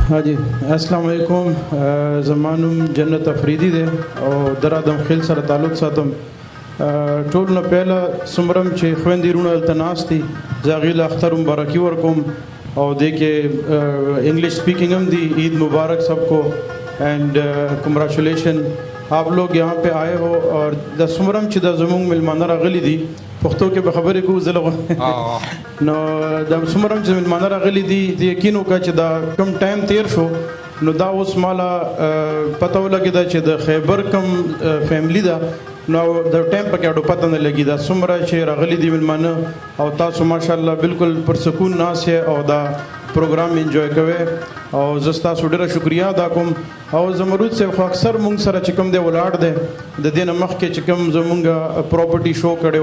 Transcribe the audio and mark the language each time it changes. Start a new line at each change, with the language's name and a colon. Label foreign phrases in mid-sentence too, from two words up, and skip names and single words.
Pashto: ها جی السلام علیکم زما نوم جنت افریدي دی او در ادم خیل سره تعلق ساتم ټول نه پهله څومره چې خویندې وروڼه دلته ناست دي زه هغوی له اختر مبارکي ورکوم او دې کې
English: English speaking
Pashto: هم دی
Urdu: عید مبارک سب کو اینڈ کنگریچولیشن آپ لوگ یہاں پہ آئے ہو اور
Pashto: د څومره چې د زموږ میلمانه راغلي دي پښتو کې به خبرې کوو زه نو د څومره چې میلمانه راغلي دي یقین وکړه چې دا کم ټایم تیر شو نو دا اوس مالا پته ولګېده چې د خیبر کم فیملی ده نو د ټایم پکې اډو پته نه لګي دا څومره چې راغلي دي میلمانه او تاسو ماشاءالله بالکل پرسکون ناست او دا پروګرام انجوای کوئ او زه ستاسو ډېره شکریه ادا کوم او زمرود صاحب خو اکثر مونږ سره چې کوم دی ولاړ دی د دې نه مخکې چې کوم زمونږ پراپرټي شو کړې